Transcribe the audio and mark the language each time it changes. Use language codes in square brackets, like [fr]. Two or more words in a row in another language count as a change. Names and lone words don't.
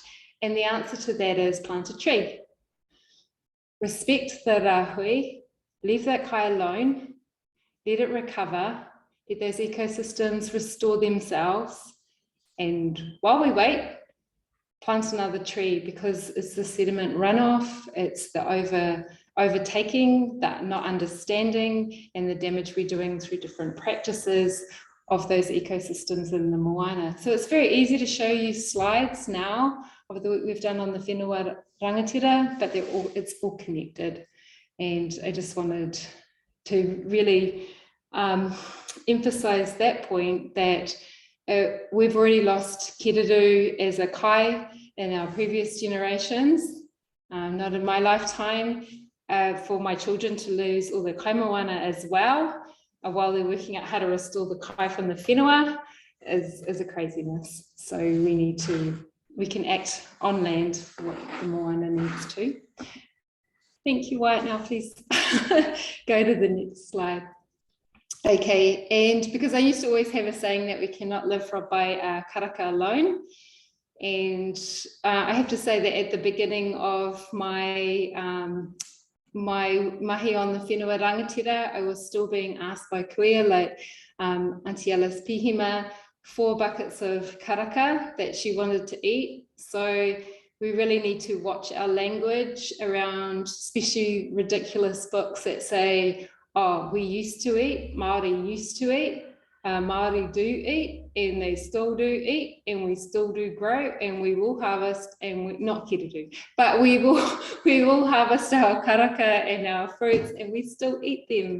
[en] And the answer to that is plant a tree. Respect the rahui, leave that kai alone, let it recover, let those ecosystems restore themselves, and while we wait, plant another tree, because it's the sediment runoff, it's the overtaking, that not understanding, and the damage we're doing through different practices of those ecosystems in the moana. So it's very easy to show you slides now of the work we've done on the whenua rangatira, but it's all connected. And I just wanted to really emphasize that point, that we've already lost kōrero as a kai in our previous generations, not in my lifetime. For my children to lose all the [mi] kai moana [en] as well, while they're working out how to restore the kai from the whenua is a craziness. So we can act on land for what the moana needs to. Thank you, Wyatt. Now please go to the next slide. Okay, and because I used to always have a saying that we cannot live by karaka alone, and I have to say that at the beginning of my mahi on the whenua rangatira, I was still being asked by kuia, like Auntie Alice Pihima, 4 buckets of karaka that she wanted to eat. So we really need to watch our language around, especially ridiculous books that say, oh, we used to eat, Māori used to eat, Māori do eat, and they still do eat, and we still do grow, and we will harvest, and we, not kōrero, but we will harvest our karaka and our fruits, and we still eat them.